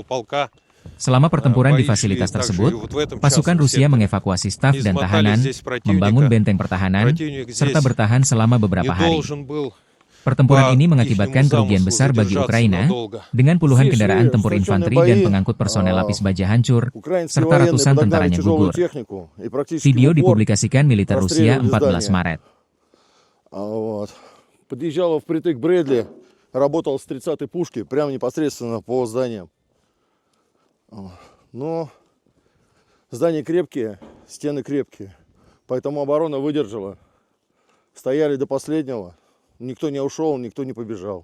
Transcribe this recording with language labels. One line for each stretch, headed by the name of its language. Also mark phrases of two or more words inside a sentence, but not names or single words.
Indonesian: Selama pertempuran di fasilitas tersebut, pasukan Rusia mengevakuasi staf dan tahanan, membangun benteng pertahanan, serta bertahan selama beberapa hari. Pertempuran ini mengakibatkan kerugian besar bagi Ukraina, dengan puluhan kendaraan tempur infanteri dan pengangkut personel lapis baja hancur, serta ratusan tentaranya gugur. Video dipublikasikan militer Rusia 14 Maret.
Russian: Подъезжала впритык Брэдли, работал с 30-й пушки, прямо непосредственно по зданиям. Но здания крепкие, стены крепкие, поэтому оборона выдержала. Стояли до последнего, никто не ушел, никто не побежал.